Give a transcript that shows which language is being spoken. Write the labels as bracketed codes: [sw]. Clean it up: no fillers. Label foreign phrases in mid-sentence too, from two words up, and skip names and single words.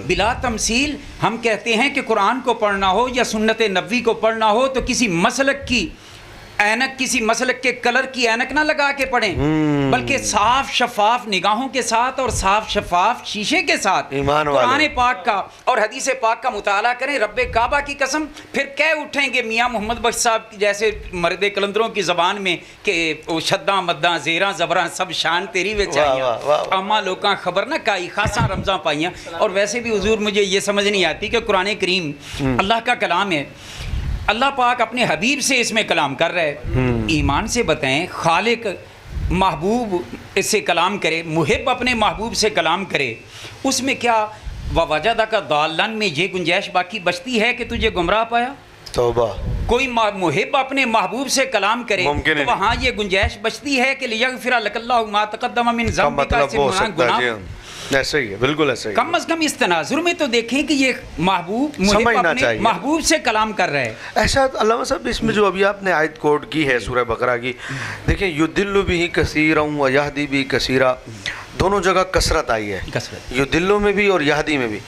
[ur] بلا تمثیل ہم کہتے ہیں کہ قرآن کو پڑھنا ہو یا سنت نبوی کو پڑھنا ہو تو کسی مسلک کی اینک, کسی مسلک کے کلر کی اینک نہ لگا کے پڑھیں, بلکہ صاف شفاف نگاہوں کے ساتھ اور صاف شفاف شیشے کے ساتھ قرآن پاک کا اور حدیث پاک کا مطالعہ کریں. رب کعبہ کی قسم پھر کہہ اٹھیں گے میاں محمد بخش صاحب جیسے مرد قلندروں کی زبان میں کہ [pa] شداں مداں زیراں زبراں سب شان تیری وچ آئیاں, اما لوکاں خبر نہ کائی خاصاں رمضاں پائیاں. [ur] اور ویسے بھی حضور مجھے یہ سمجھ نہیں آتی کہ قرآن کریم اللہ کا کلام ہے, اللہ پاک اپنے حبیب سے اس میں کلام کر رہا ہے. ایمان سے بتائیں خالق محبوب اس سے کلام کرے, محب اپنے محبوب سے کلام کرے, اس میں کیا [ar] وَوَجَدَكَ ضَالًّا [ur] میں یہ گنجائش باقی بچتی ہے کہ تجھے گمراہ پایا؟ توبہ. کوئی محب اپنے محبوب سے کلام کرے تو وہاں یہ گنجائش بچتی ہے کہ [ar] لِيَغْفِرَ لَكَ اللَّهُ مَا تَقَدَّمَ مِن ذَنبِكَ, [ur] سے گناہ ایسے ہی ہے. بالکل ایسے ہی. کم از کم اس تناظر میں تو دیکھیں کہ یہ محبوب محب اپنے محبوب سے کلام کر رہے ہیں. ایسا علامہ صاحب اس میں جو ابھی آپ نے آیت کوٹ کی ہے سورہ بقرہ کی, دیکھیں [ar] یضل بہ کثیرا ویہدی بہ کثیرا, [ur] دونوں جگہ کثرت آئی ہے, یضل میں بھی اور یہدی میں بھی.